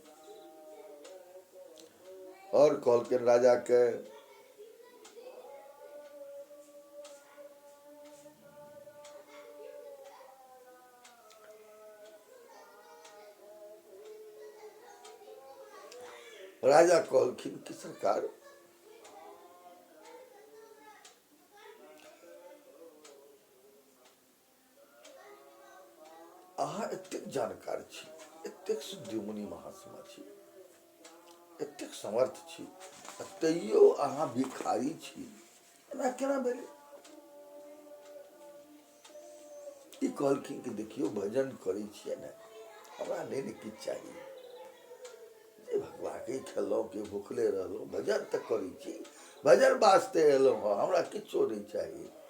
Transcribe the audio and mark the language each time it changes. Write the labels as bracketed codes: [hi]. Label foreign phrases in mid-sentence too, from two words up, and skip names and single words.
[mai] और कहल के राजा के राजा कहलखिन कि सरकार अहाँ एतेक जानकार छी, एतेक सिद्धि मुनि महात्मा छी, एतेक समर्थ छी, तैयो अहाँ भिखारी छी, एना केना भेलै? ई कहलखिन कि देखियो भजन करै छियै ने, हमरा नहीं ने किछु चाहिए, जे भगवान के खेलौं के भूखले रहलौं, भजन तऽ करै छी, भजन वास्ते एलौं हँ, हमरा किछो नहीं चाहिए।